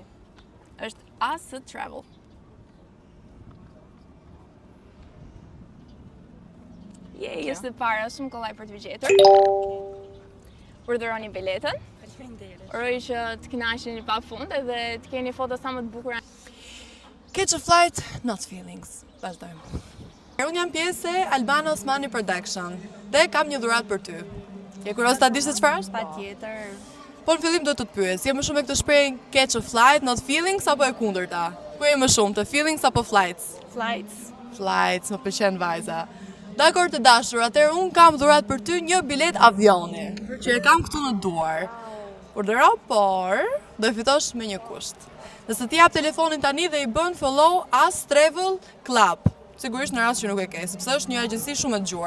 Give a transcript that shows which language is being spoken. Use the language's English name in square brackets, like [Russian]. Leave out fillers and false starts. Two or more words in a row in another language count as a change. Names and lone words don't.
[Albanian] Është Asë Travel. Është e para, shumë kollaj për të gjetur. Urdhëroni biletën. Faleminderit. Uroj që të kënaqeni pafund edhe të keni foto sa më të bukura. [English] Catch a flight, not feelings. [Albanian] Vazhdojmë. Unë jam pjesë e Albana Osmani Production dhe kam një dhuratë për ty. Je kurioz ta dish se çfarë është? Patjetër. Po në fillim do të të pyes, je më shumë me këtë shprehje [English] catch a flight, not feelings [Albanian] apo e kundërta? Ku je më shumë, të feelings apo flights? Flights. Flights, më pëlqen vajza. Dakor të dashur, atëherë unë kam dhuratë për ty një bilet avioni, që e kam këtu në duar. Urdhëro, por do e fitosh me një kusht. Nëse ti jap telefonin tani dhe i bën follow As Travel Club, sigurisht në rast që nuk e ke, sepse është një agjenci shumë e dëgjuar.